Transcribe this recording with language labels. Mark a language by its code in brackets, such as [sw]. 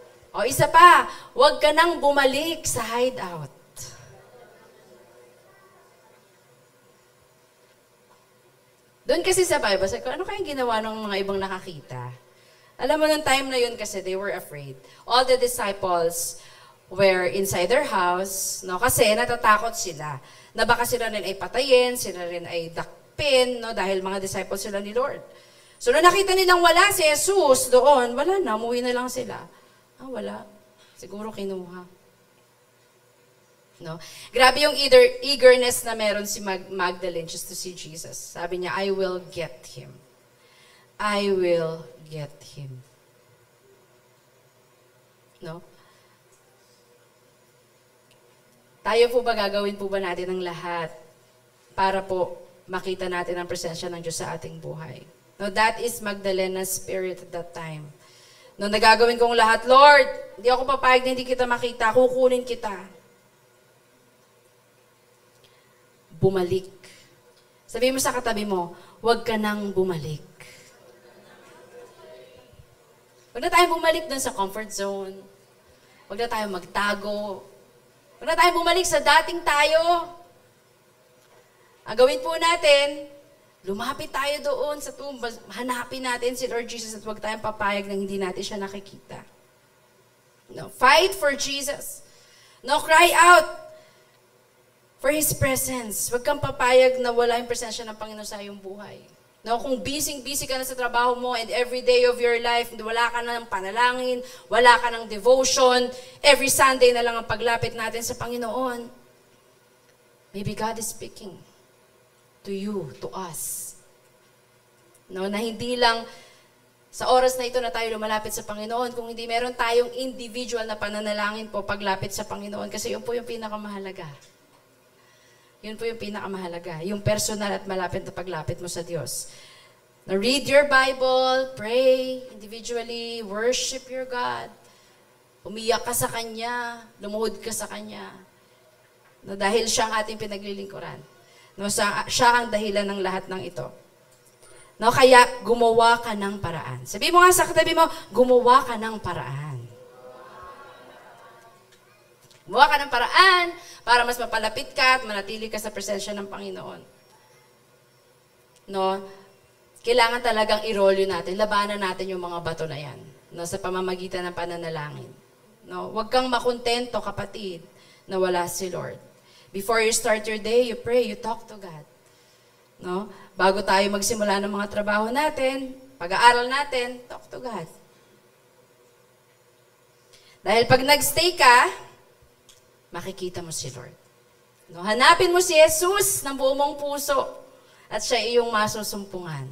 [tl] O isa pa, huwag ka nang bumalik sa hideout. Doon kasi sa Bible, sabi ko, ano kayang ginawa ng mga ibang nakakita? Alam mo, nung time na yun kasi, [en] they were afraid. All the disciples were inside their house, no? [tl] Kasi natatakot sila na baka sila rin ay patayin, sila rin ay dakpin, no? Dahil mga disciples sila ni Lord. So, nung nakita nilang wala si Jesus doon, wala na, umuwi na lang sila. Wala. Siguro kinuha. No? Grabe yung eagerness na meron si Magdalene [en] just to see Jesus. [tl] Sabi niya, [en] I will get him. I will get him. No? [tl] Tayo po ba, gagawin po ba natin ang lahat para po makita natin ang presensya ng Diyos sa ating buhay? [en] No, that is Magdalena's spirit at that time. [tl] No, nagagawin kong lahat, Lord, hindi ako papayag na hindi kita makita, kukunin kita. Bumalik. Sabihin mo sa katabi mo, huwag ka nang bumalik. Huwag na tayong bumalik dun sa comfort zone. Huwag na tayong magtago. Huwag na tayong bumalik sa dating tayo. Ang gawin po natin, lumapit tayo doon sa tumba, hanapin natin si Lord Jesus at huwag tayong papayag na hindi natin siya nakikita. [en] No, fight for Jesus. No, cry out for His presence. [tl] Huwag kang papayag na wala yung presensya ng Panginoon sa iyong buhay. No, kung busy ka na sa trabaho mo [en] and every day of your life, [tl] wala ka na ng panalangin, wala ka ng devotion, every Sunday na lang ang paglapit natin sa Panginoon. [en] Maybe God is speaking to you, to us. [tl] No, na hindi lang sa oras na ito na tayo lumalapit sa Panginoon, kung hindi meron tayong individual na pananalangin po paglapit sa Panginoon, kasi yun po yung pinakamahalaga. Yun po yung pinakamahalaga. Yung personal at malapit na paglapit mo sa Diyos. [en] Now, read your Bible, pray individually, worship your God. [tl] Umiyak ka sa Kanya, lumuhod ka sa Kanya. No, dahil siya ang ating pinaglilingkuran. No, siya ang dahilan ng lahat ng ito. No, kaya gumawa ka ng paraan. Sabi mo nga sa katabi mo, gumawa ka ng paraan. Gumawa ka ng paraan para mas mapalapit ka at manatili ka sa presensya ng Panginoon. No, kailangan talagang i-roll yun natin. Labanan natin yung mga bato na yan. No, sa pamamagitan ng pananalangin. No, huwag kang makontento, kapatid, na wala si Lord. [en] Before you start your day, you pray, you talk to God. No? [tl] Bago tayo magsimula ng mga trabaho natin, pag-aaral natin, [en] talk to God. [tl] Dahil pag nagstay ka, makikita mo si Lord. No? Hanapin mo si Jesus ng buong mong puso at siya iyong masusumpungan.